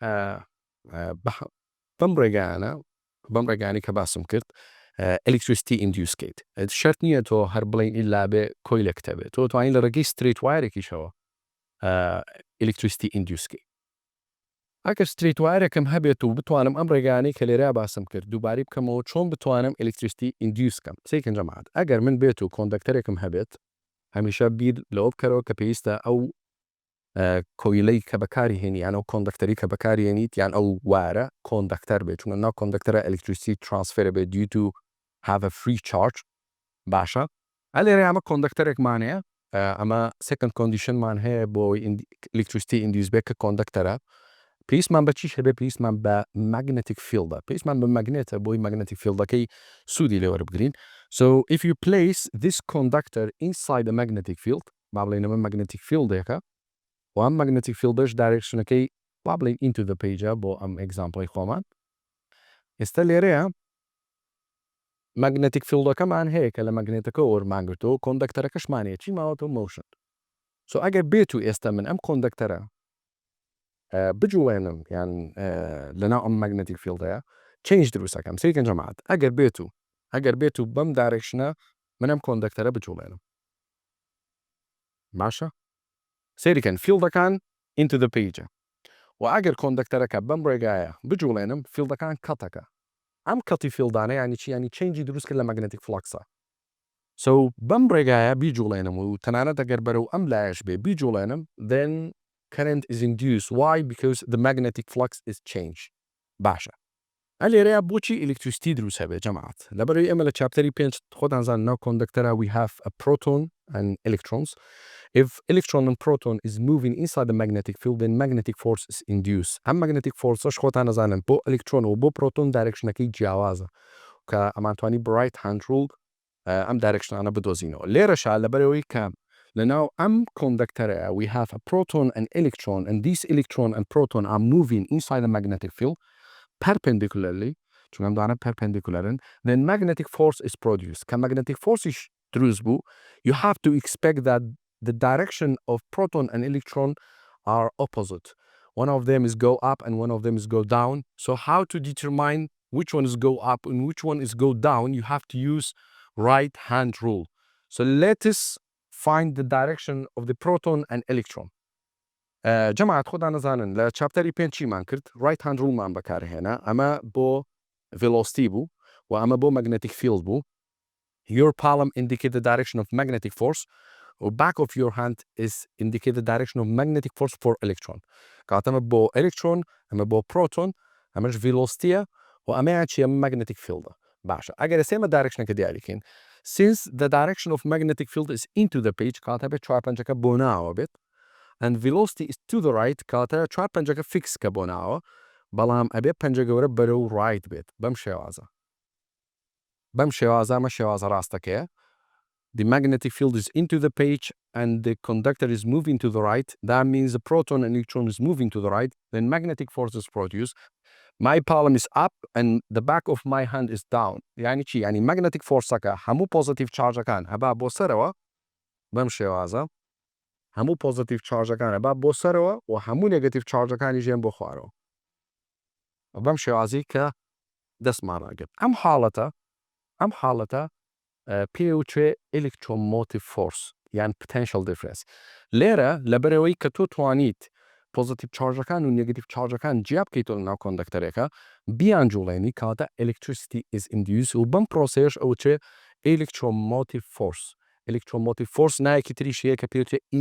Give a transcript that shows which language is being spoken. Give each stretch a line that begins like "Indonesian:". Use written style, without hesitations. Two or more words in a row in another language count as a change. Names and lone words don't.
Central Kurdish: بەم ڕێگایانەی کە باسم کرد
English: electricity induce
Central Kurdish: کەیت شەرت نییە تۆ هەر بڵێن ئیلا بێ کۆیلێکتە بێت تۆ توانی لە ڕێگەی
English: straight wireێکیشەوە electricity induce
Central Kurdish: کەیت ئەگەر
English: straight wireێکم
Central Kurdish: هەبێت و بتوانم ئەم ڕێگانەی کە لێرە باسم کرد دووباری بکەمەوە چۆن بتوانم
English: electricity induce
Central Kurdish: کەم سێکن جەماعەت ئەگەر من بێت و کۆندەکتەرێکم هەبێت هەمیشە بیر لەوە بکەرەوە کە پێویستە ئەو کۆیلەی کە بەکاری هێنی یان ئەو کۆندەکتەری کە بەکاری هێنیت یان ئەو وارە کۆندەکتەر بێت چونکە ناو کۆندەکتەرە
English: electricity transfer
Central Kurdish: بێت due
English: to have a free charge
Central Kurdish: باشە لێرە ئەمە کۆندەکتەرێکمان هەیە ئەمە
English: second conditionمان
Central Kurdish: هەیە بۆ
English: electricity induce
Central Kurdish: بێت کە کۆندەکتەرە پێویستمان بە چیش هەبێت پێویستمان بە
English: magnetic field
Central Kurdish: پێویستمان بە ماگنێتە بۆی
English: magnetic fieldەکەی
Central Kurdish: سوودی لێوەرە بگرین
English: so if you place this conductor inside the magnetic
Central Kurdish: field با بڵێن ئەمە
English: magnetic fieldێکە
Central Kurdish: و ئەم
English: magnetic fieldش
Central Kurdish: directionەکەی با بڵێن
English: into the page
Central Kurdish: بۆ ئەم exampleی خۆمان ئێستا لێرەیە
English: magnetic fieldەکەمان
Central Kurdish: هەیە کە لە ماگنێتەکە وەرمانگرتەوە کۆندەکتەرەکەشمان هەیە چی ماوەتەوە
English: motion so
Central Kurdish: ئەگەر بێت و ئێستا من ئەم کۆندەکتەرە بجوڵێنم یان لەناو ئەم
English: magnetic fieldەیە
Central Kurdish: change دروستەکەم سێکن جەماعەت ئەگەر بێت و بەم دایرکشنە من ئەم کۆندەکتەرە بجوڵێنم باشە سێریکەن فیلدەکان
English: into the page
Central Kurdish: و ئەگەر کۆندەکتەرەکە بەم ڕێگایە بجوڵێنم فیلدەکان کەتەکە ئەم کەتی فیلدانە ینی چی ینی چێنجی دروست کرد لە
English: magnetic flux so
Central Kurdish: بەم ڕێگایە بیجوڵێنم و تەنانەت ئەگەر بەرەو ئەم لایەش بێ بیجوڵێنم
English: then current is induced why because the magnetic flux is changed
Central Kurdish: باشە لێرەیە بۆچی electricity دروست هەبێت جەماعەت لەبەرەوەی ئێمە لە چاپتەری 5 خۆتان زانن ناو کۆندەکتەرە
English: we have a proton and electrons if electron and proton is moving inside the magnetic field then magnetic force is induced
Central Kurdish: ئەم magnetic forceش خۆتان نەزانن بۆ electron و بۆ proton دایرکشنەکەی جیاوازە کە ئەمانتوانی
English: bright hand rule
Central Kurdish: ئەم دایرکشنانە بدۆزینەوە لێرەشا لەبەرەوەی کە لەناو ئەم کۆندەکتەرەیە
English: we have a proton and electron and these electron and proton are moving inside the magnetic field perpendicularly چون
Central Kurdish: ئەم دانە perpendicularن
English: then magnetic force is produced
Central Kurdish: کە magnetic forceش دروست بوو
English: you have to expect that the direction of proton and electron are opposite one of them is go up and one of them is go down so how to determine which one is go up and which one is go down you have to use right hand rule so let us find the direction of the proton and electron
Central Kurdish: جەماعەت خۆتان نەزانن لە چاپتەری 5 چیمان کرد
English: right hand rule-مان
Central Kurdish: بەکارهێنا ئەمە بۆ velocity بوو و ئەمە بۆ
English: magnetic field
Central Kurdish: بوو
English: your palm indicate the direction of magnetic force
Central Kurdish: و
English: back of your hand is indicate the direction of magnetic force for electron
Central Kurdish: کاتەمە بۆ electron ئەمە بۆ proton ئەمەش velocity و ئەمەیان چیە
English: magnetic field
Central Kurdish: باشە ئەگەر ئێمە دایرکشنەکە دیاریکەین
English: since the direction of magnetic field is into the page
Central Kurdish: کاتە بێت چوارپەنجەکە بۆ ناوە بێت
English: and velocity is to the right
Central Kurdish: کاتە چوار پەنجەکە فیکس کە بۆ ناوە بەڵام ئەبێ پەنجە گەورە بەرەو right بێت بەم شێوازە ئەمە شێوازە ڕاستەکەیە
English: the magnetic field is into the page and the conductor is moving to the right that means the proton and electron is moving to the right then magnetic force is produced my palm is up and the back of my hand is down
Central Kurdish: یعنی چی یعنی
English: magnetic
Central Kurdish: force-ەکە هەموو
English: positive charge-ەکان
Central Kurdish: هەبا بۆ سەرەوە بەم شێوازە هەموو پۆزیتیڤ چارجەکانە با بۆ سەرەوە و هەموو نێگەتیڤ چارجەکانی ژێن بۆ خوارەوە بەم شێوازی کە دەستمان ئەگرت ئەم حاڵەتە پێوترێ
English: electromotive force
Central Kurdish: یان
English: potential difference
Central Kurdish: لێرە لەبەرەوەی کە تۆ توانیت پۆزیتیڤ چارجەکان و نێگەتیڤ چارجەکان جیا بکەیتەوە لەناو کۆندەکتەرێکە بیان جوڵێنی کاتە
English: electricity is induced
Central Kurdish: و بەم پرۆسەیەش ئەوترێ
English: electromotive force
Central Kurdish: نایەکی تریش هەیە کە پێوترێ